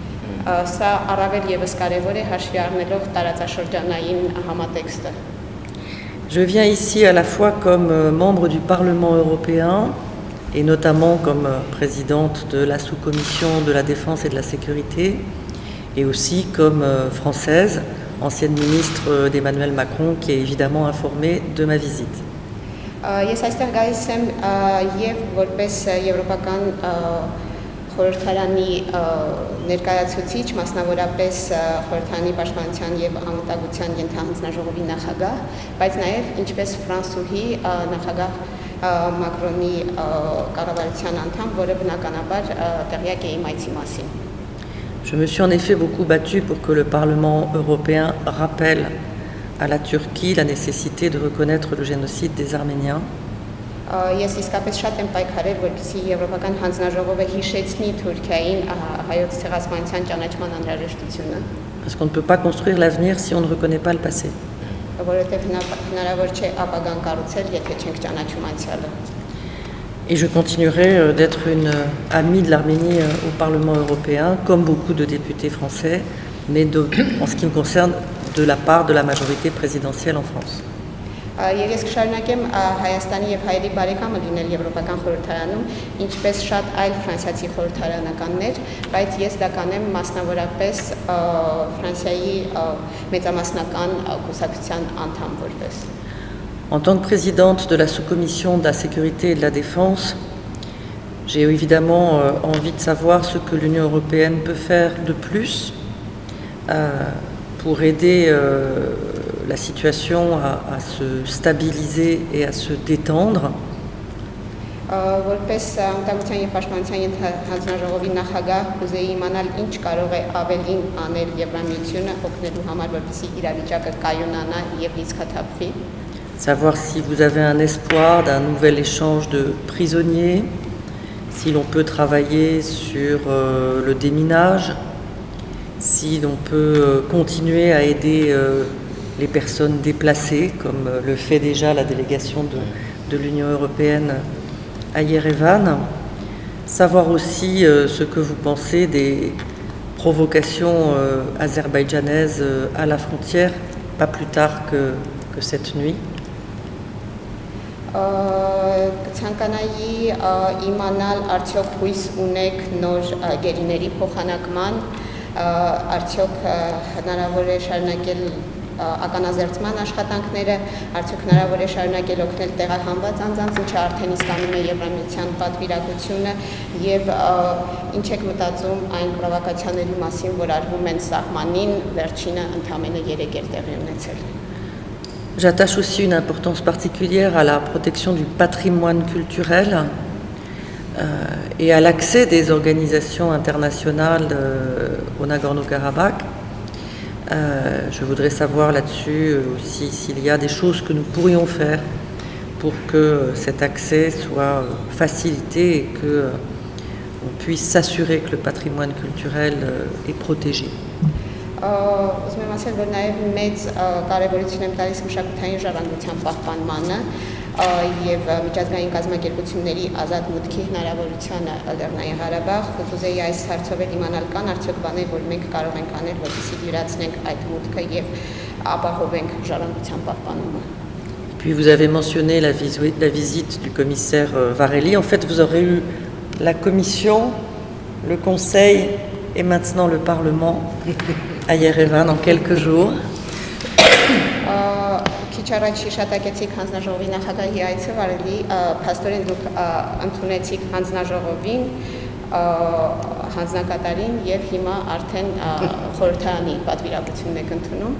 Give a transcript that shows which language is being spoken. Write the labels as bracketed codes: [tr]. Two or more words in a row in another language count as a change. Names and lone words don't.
[fr] Je viens ici à la fois comme membre du Parlement européen et notamment comme présidente de la sous-commission de la défense et de la sécurité et aussi comme française, ancienne ministre d'Emmanuel Macron, qui est évidemment informée de ma visite. [hy] Խորհրդարանի ներկայացուցիչ, մասնավորապես խորհրդարանի պաշտպանության եւ անվտանգության ենթահանձնաժողովի նախագահ, բայց նաեւ ինչպես ֆրանսուհի նախագահ Մակրոնի կառավարության անդամ, որը բնականաբար տեղյակ է իմ այցի մասին։ [fr] Je me suis en effet beaucoup battue pour que le Parlement européen rappelle à la Turquie la nécessité de reconnaître le génocide des Arméniens. [hy] Ես իսկապես շատ եմ պայքարել, որպեսզի Եվրոպական հանձնաժողովը հիշեցնի Թուրքիային հայոց ցեղասպանության ճանաչման անհրաժեշտությունը, [fr] Parce qu'on ne peut pas construire l'avenir si on ne reconnaît pas le passé. [hy] որովհետև հնարավոր չէ ապագան կառուցել, եթե չենք ճանաչում անցյալը։ [fr] Et je continuerai d'être une amie de l'Arménie au Parlement européen, comme beaucoup de députés français, mais en ce qui me concerne, de la part de la majorité présidentielle en France. [hy] Եվ ես կշարունակեմ Հայաստանի եւ հայերի բարեկամը լինել Եվրոպական խորհրդարանում, ինչպես շատ այլ ֆրանսիացի խորհրդարանականներ, բայց ես դա կանեմ մասնավորապես Ֆրանսիայի մեծամասնական կուսակցության անդամ որպես։ [fr] En tant que présidente de la sous-commission de la sécurité et de la défense, j'ai évidemment envie de savoir ce que l'Union européenne peut faire de plus pour aider la situation à se stabiliser et à se détendre. [hy] Որպես անկախության եւ պաշտպանության հանձնաժողովի նախագահ կուզեի իմանալ ինչ կարող է ավելին անել Եվրամիությունը օգնելու համար, որպեսզի իրավիճակը կայունանա եւ լիցքաթափվի։ [fr] Savoir si vous avez un espoir d'un nouvel échange de prisonniers, si l'on peut travailler sur le déminage, si l'on peut continuer à aider les personnes déplacées, comme le fait déjà la délégation de l'Union européenne à Yerevan. Savoir aussi ce que vous pensez des provocations azerbaïdjanaises à la frontière, pas plus tard que cette nuit. [hy] Կցանկանայի իմանալ արդյոք հույս ունեք նոր գերիների փոխանակման, արդյոք հնարավոր է շարունակել ականազերծման աշխատանքները, արդյոք հնարավոր է շարունակել օգնել տեղահանված անձանց, ինչը արդեն իսկանում է Եվրամիության պատվիրակությունը, եւ ինչ եք մտածում այն պրովոկացիաների մասին, որ արվում են սահմանին, վերջինը ընդամենը 3 էր տեղի ունեցել։ [fr] J'attache aussi une importance particulière à la protection du patrimoine culturel et à l'accès des organisations internationales au Nagorno-Karabakh. Je voudrais savoir là-dessus aussi s'il y a des choses que nous pourrions faire pour que cet accès soit facilité et qu'on puisse s'assurer que le patrimoine culturel est protégé. [hy] Ուզում եմ ասել, որ նաև մեծ կարևորություն եմ տալիս մշակութային ժառանգության պահպանմանը եւ միջազգային կազմակերպությունների ազատ մուտքի հնարավորությանը Լեռնային Ղարաբաղ։ Կուզեի այս հարցով իմանալ կան արդյոք բաներ, որ մենք կարող ենք անել, որպեսզի դյուրացնենք այդ մուտքը եւ ապահովենք ժառանգության պահպանումը։ [fr] Puis vous avez mentionné la visite du commissaire Varhelyi. En fait, vous aurez eu la Commission, le Conseil et maintenant le Parlement à Yerevan en quelques jours. [hy] Քիչ առաջ հիշատակեցիք հանձնաժողովի նախագահի այցը Վարելի, փաստորեն դուք ընդունեցիք հանձնաժողովին, հանձնակատարին եւ հիմա արդեն խորհրդարանի պատվիրակությունն եք ընդունում։